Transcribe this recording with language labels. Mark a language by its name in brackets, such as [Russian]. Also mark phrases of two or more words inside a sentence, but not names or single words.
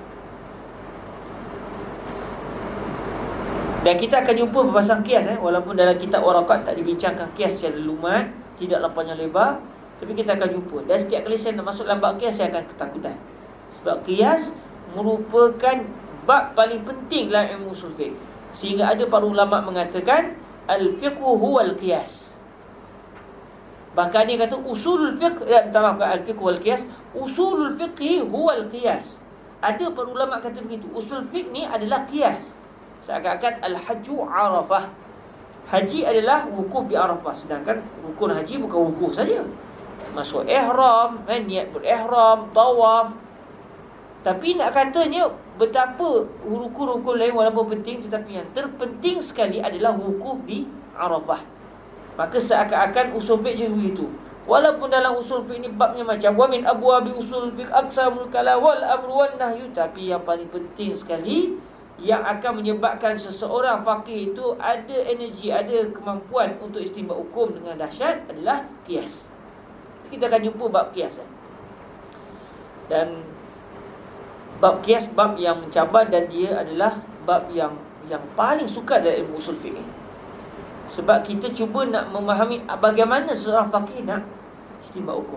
[Malay] Dan kita akan jumpa perbahasan qiyas walaupun dalam kitab Waraqat tak dibincangkan qiyas secara lumat, tidaklah panjang lebar, tapi kita akan jumpa. Dan setiap kali saya nak masuk dalam bab qiyas, saya akan ketakutan. Sebab qiyas merupakan bab paling penting dalam ilmu usul fiqh. Sehingga ada para ulama mengatakan [Arabic] الفقه هو القياس. [Malay] Bahkan dia kata [Arabic] أصول الفقه الفقه والقياس أصول الفقه هو القياس. [Malay] Ada para ulama kata begitu, usul fiqh ni adalah qiyas. Seakan-akan [Arabic] الحج عرفة. [Malay] Haji adalah wukuf di Arafah. Sedangkan rukun haji bukan wukuf saja. Masuk ihram, niat berihram, tawaf. Tapi nak katanya betapa rukun-rukun lain walaupun penting, tetapi yang terpenting sekali adalah wukuf di Arafah. Maka seakan-akan usul fiqh juga begitu. Walaupun dalam usul fiqh ni babnya macam [Arabic] ومن أبواب أصول الفقه أقسام الكلام والأمر والنهي, [Malay] tapi yang paling penting sekali yang akan menyebabkan seseorang faqih itu ada energi, ada kemampuan untuk istinbat hukum dengan dahsyat adalah qiyas. Kita akan jumpa bab qiyas. Dan bab qiyas bab yang mencabar, dan dia adalah bab yang paling sukar dalam ilmu usul fiqh. Sebab kita cuba nak memahami bagaimana seseorang faqih nak istinbat hukum.